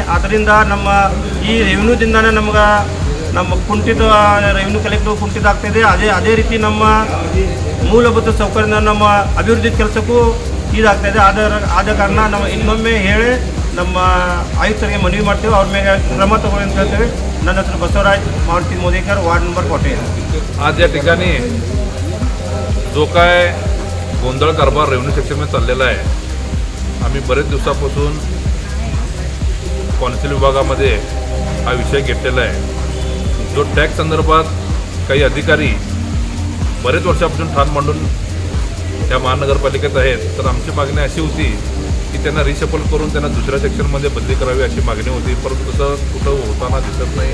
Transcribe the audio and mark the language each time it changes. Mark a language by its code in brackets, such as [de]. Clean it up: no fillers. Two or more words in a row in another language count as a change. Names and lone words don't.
[kn] ಅದರಿಂದ ನಮ್ಮ ಈ ರೆವಿನ್ಯೂದಿಂದನೇ ನಮ್ಗೆ ನಮ್ಮ ಕುಂಠಿತ ರೆವಿನ್ಯೂ ಕಲೆಕ್ಟಿವ್ ಕುಂಠಿತ ಆಗ್ತಾಯಿದೆ। ಅದೇ ರೀತಿ ನಮ್ಮ ಮೂಲಭೂತ ಸೌಕರ್ಯದಿಂದ ನಮ್ಮ ಅಭಿವೃದ್ಧಿ ಕೆಲಸಕ್ಕೂ ಇದಾಗ್ತಾಯಿದೆ। ಆದ ಕಾರಣ ನಾವು ಇನ್ನೊಮ್ಮೆ ಹೇಳಿ ನಮ್ಮ ಆಯುಕ್ತರಿಗೆ ಮನವಿ ಮಾಡ್ತೀವಿ, ಅವ್ರ ಮೇಲೆ ಕ್ರಮ ತಗೊಳ್ಳಿ ಅಂತ ಹೇಳ್ತೀವಿ। ನನ್ನ ಹೆಸರು [mr] बसवराज मारुती मोदेकर, वार्ड नंबर 14। आज या ठिकाणी जो काय गोंधळ कारभार रेव्हन्यू सेक्शनमध्ये चाललेला आहे, आम्ही बरेच दिवसापासून कॉन्सिल विभागामध्ये हा विषय घेतलेला आहे। जो टॅक्स संदर्भात काही अधिकारी बरेच वर्षापासून ठाण मांडून त्या महानगरपालिकेत आहेत, तर आमची मागणी अशी होती की त्यांना रिशफल करून त्यांना दुसऱ्या सेक्शनमध्ये बदली करावी अशी मागणी होती, परंतु तसं कुठं होताना दिसत नाही।